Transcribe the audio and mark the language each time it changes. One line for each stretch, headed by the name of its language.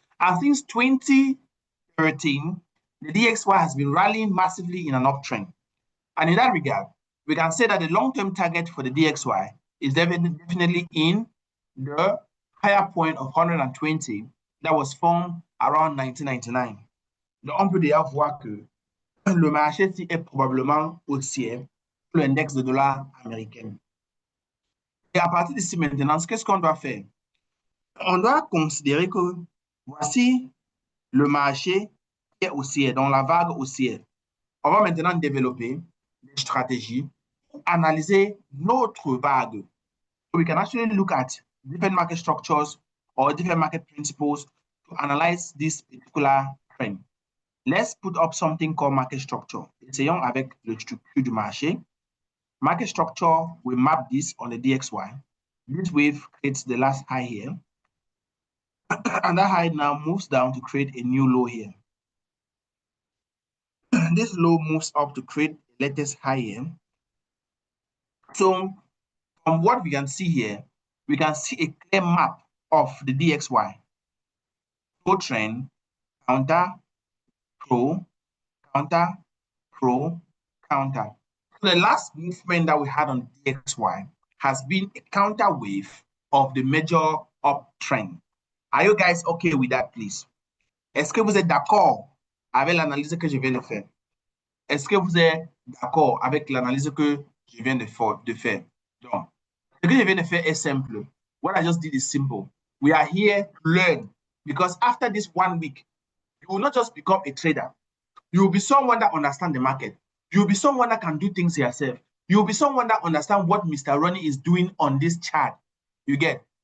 English: And since 2013, the DXY has been rallying massively in an uptrend. And in that regard, we can say that the long-term target for the DXY is definitely in the higher point of 120 that was formed around 1999.
French: Donc, on peut déjà voir que le marché est probablement haussier pour l'index de dollar américain. Et à partir d'ici maintenant, qu'est-ce qu'on doit faire? On doit considérer que voici le marché qui est haussier, dans la vague haussière. On va maintenant développer des stratégies pour analyser notre vague.
English: So we can actually look at different market structures or different market principles to analyze this particular trend. Let's put up something called market structure.
French: Essayons avec le structure du marché.
English: Market structure, we map this on the DXY. This wave creates the last high here. And that high now moves down to create a new low here. This low moves up to create the latest high here. So from what we can see here, we can see a clear map of the DXY. Pro trend, counter, pro, counter, pro, counter. So the last movement that we had on DXY has been a counter wave of the major uptrend. Are you guys okay with that, please?
French: Est-ce que vous êtes d'accord avec l'analyse que je viens de faire? Est-ce que vous êtes d'accord avec l'analyse que je viens de faire? Donc, ce que je viens de faire est simple.
English: What I just did is simple. We are here to learn because after this 1 week, you will not just become a trader. You will be someone that understands the market. You will be someone that can do things yourself. You'll be someone that understands what Mr. Ronnie is doing on this chart. You get?